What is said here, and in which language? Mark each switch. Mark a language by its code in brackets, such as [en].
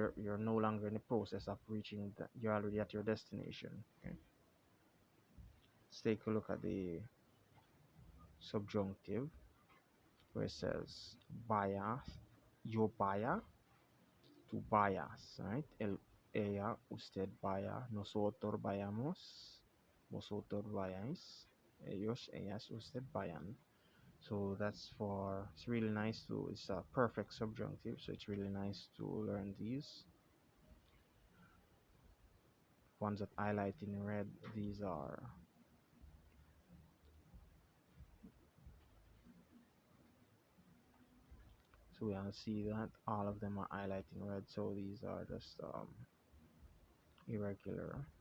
[en] You're no longer in the process of reaching that. You're already at your destination, okay? Let's take a look at the subjunctive where it says vaya, [es] yo vaya, tú vayas, [en] right? [es] Ella, usted vaya, nosotros vayamos, vosotros vayáis, ellos, ellas, usted vayan. [en] So that's for, it's really nice to, it's a perfect subjunctive, so it's really nice to learn these. Ones that I highlight in red, these are so we can see that all of them are highlighted in red, so these are just irregular.